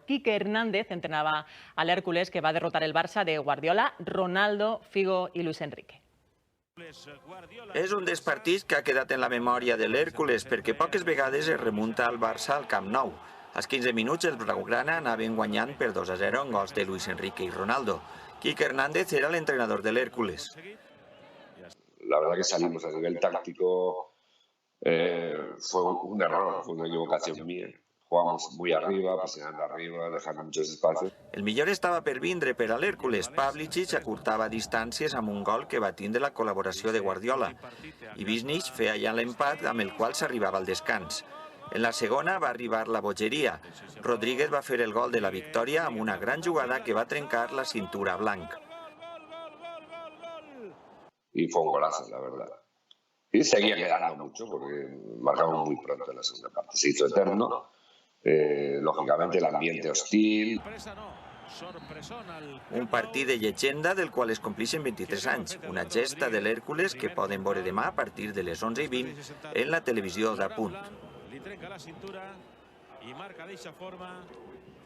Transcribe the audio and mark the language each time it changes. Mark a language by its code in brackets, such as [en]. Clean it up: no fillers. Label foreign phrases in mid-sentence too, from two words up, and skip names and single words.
[ca] Quique Hernández entrenava a l'Hèrcules, que va derrotar el Barça de Guardiola, Ronaldo, Figo i Luis Enrique. És un dels partits que ha quedat en la memòria de l'Hèrcules perquè poques vegades es remunta al Barça al Camp Nou. Als 15 minuts els blaugrana anaven guanyant per 2-0 en gols de Luis Enrique y Ronaldo. [es] Quique Hernández era el entrenador del Hércules. La verdad que salimos a nivel táctico, fue un error, fue una equivocación mía. Jugamos muy arriba, presionando arriba, dejando muchos espacios. [ca] El millor estava per vindre per a l'Hèrcules. Pavlicic acurtava distàncies amb un gol que va tindre la col·laboració de Guardiola. I Višnjić feia ja l'empat amb el qual s'arribava al descans. En la segona va arribar la bogeria. Rodríguez va fer el gol de la victòria amb una gran jugada que va trencar la cintura blanc. [es] Y fue un golazo, la verdad. Y seguía quedando mucho porque marcamos muy pronto en la segunda parte. Se hizo eterno. Lógicamente el ambiente hostil. [ca] Un partit de llegenda del qual es complixen 23 anys. Una gesta de l'Hèrcules que poden veure demà a partir de les 11:20 en la televisió d'Apunt. Li trenca la cintura i marca d'eixa forma